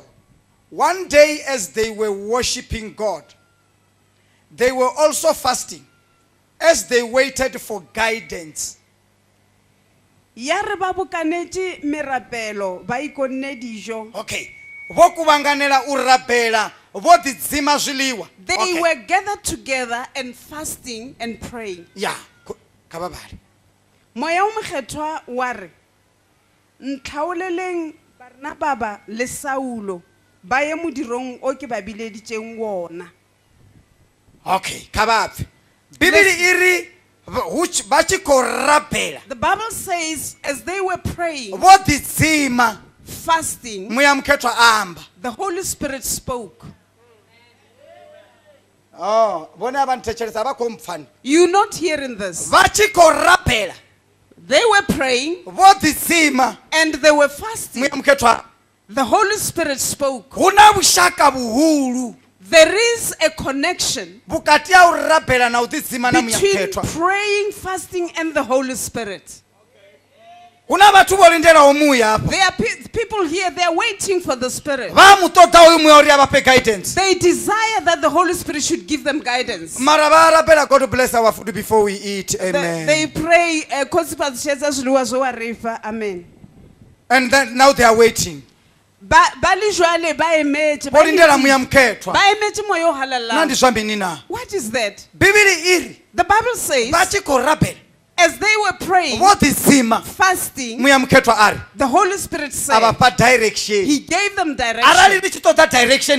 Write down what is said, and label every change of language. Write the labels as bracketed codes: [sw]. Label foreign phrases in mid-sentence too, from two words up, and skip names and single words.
[en] One day as they were worshiping God, they were also fasting as they waited for guidance. Okay. They were gathered together and fasting and praying. Yeah. [tn] Moya o mokgethwa wa re ntlhaoleleng Barnababa le Saulo ba ye modirong o ke ba bileditseng wona. [ve] Okay, kabaphi. Bibili iri ba tshi khou rapela. [en] The Bible says as they were praying, [ve] vho ḓitsima, [en] fasting, [ve] muya mukhethwa amba. [en] the Holy Spirit spoke. [ve] Oh, vhone abanthetshelesa ba khou mpfana. [en] You're not hearing this. [ve] Vha tshi khou rapela. [en] They were praying [ve] vho ḓitsima, [en] and they were fasting. [ve] muya mukhethwa. [en] The Holy Spirit spoke. [ve] Hu na vhushaka vhuhulu. [en] There is a connection [ve] vhukati ha u rapela na u ḓitsima na muya [en] between [ve] mukhethwa. [en] praying, fasting, and the Holy Spirit. [ve] Huna vhathu vho lindelaho muya hapa. [en] There are people here, they are waiting for the Spirit. [ve] Vha mu ṱoḓa uyu muya uri a vha fhe guidance. [en] They desire that the Holy Spirit should give them guidance. [ve] Mara vha rapela, [en] God bless our food before we eat. Amen. They pray, amen. And then now they are waiting. What is that? The Bible says as they were praying, fasting, the Holy Spirit said, He gave them direction.